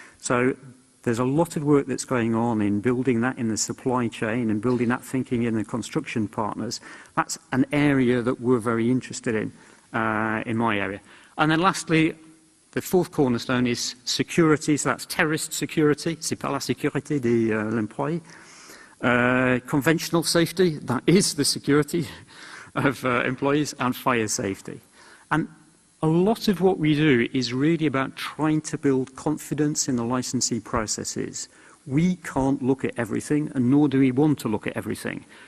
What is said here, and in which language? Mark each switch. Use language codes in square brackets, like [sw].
[en] So there's a lot of work that's going on in building that in the supply chain and building that thinking in the construction partners. That's an area that we're very interested in my area. And then lastly, the fourth cornerstone is security. So that's terrorist security. [fr] C'est pas la sécurité de l'employé. [en] Conventional safety, that is the security of employees, and fire safety. And a lot of what we do is really about trying to build confidence in the licensee processes. We can't look at everything, and nor do we want to look at everything.